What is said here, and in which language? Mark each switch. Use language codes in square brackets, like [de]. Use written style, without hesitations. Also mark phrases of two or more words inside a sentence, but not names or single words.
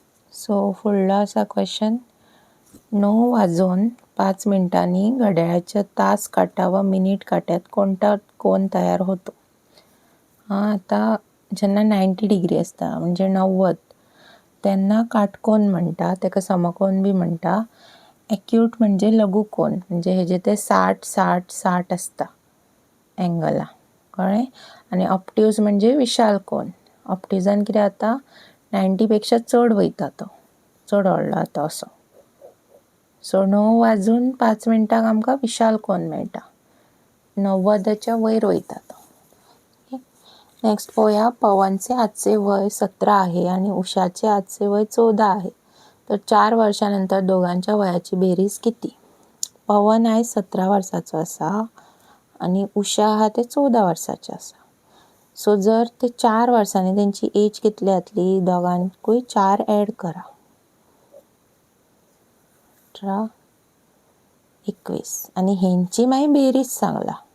[kok] सो फुडलो आसा क्वेश्चन [mr] 9:05 घड्याळाच्या तास काटा व मिनिट काट्यात कोणता कोन तयार होतो. [kok] आता जेन्ना 90 डिग्री असता म्हणजे 90 त्यांना काटकोन म्हणटा, ताका समकोन बी म्हणटा. एक्यूट म्हणजे लघुकोन म्हणजे हेजे ते 60-60-60 असता एंगला, कळ्ळें. आनी ऑप्ट्यूज म्हणजे विशाल कोन. ऑप्ट्युजान कितें जाता 90 पेक्षा चड वयता तो, चड व्हडलो जाता असो. सो 9:05 आमकां विशाल कोन मेळटा, 90च्या वयर वयता तो. नेक्स्ट पळोवया. [mr] पवनचे आजचे वय 17 आहे आणि उषाचे आजचे वय 14 आहे, तर 4 वर्षांनंतर दोघांच्या वयाची बेरीज किती. [kok] पवन आयज 17 वर्साचो आसा आणि उषा आहा ते 14 वर्साचे आसा. सो जर ते 4 वर्सांनी तेंची एज कितली जातली, दोगांकूय 4 ऍड करा. 18, 21 आणि हेंची मागीर बेरीज सांगला.